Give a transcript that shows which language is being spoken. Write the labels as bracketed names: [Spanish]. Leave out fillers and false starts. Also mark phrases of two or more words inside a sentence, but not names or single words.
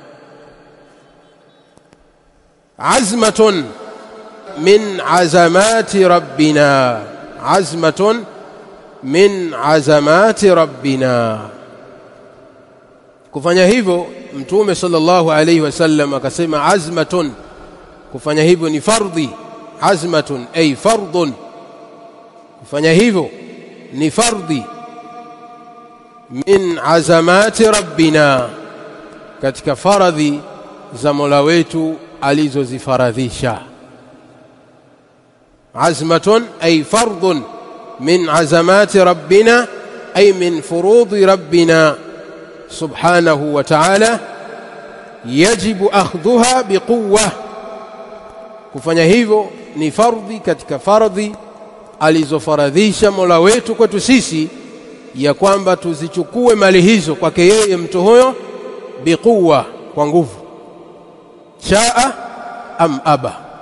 [Arabic] عزمة من عزمات ربنا عزمة من عزمات ربنا [Swahili] kufanya hivyo mtume [Arabic] صلى الله عليه وسلم akasema عزمة [Swahili] kufanya hivyo ni fardhi [Arabic] عزمة أي فرض [Swahili] kufanya hivyo ni fardhi [Arabic] من عزمات ربنا [Swahili] katika faradhi za Mola wetu alizozifaradhisha [Arabic] عزمة أي فرض من عزمات ربنا أي من فروض ربنا سبحانه وتعالى يجب أخذها بقوة [Swahili] kufanya hivyo ni fardhi katika fardhi alizofaradhisha Mola wetu kwetu sisi ya kwamba tuzichukue mali hizo kwake yeye mtu huyo biquwwa kwa nguvu [Arabic] شاء أم أبى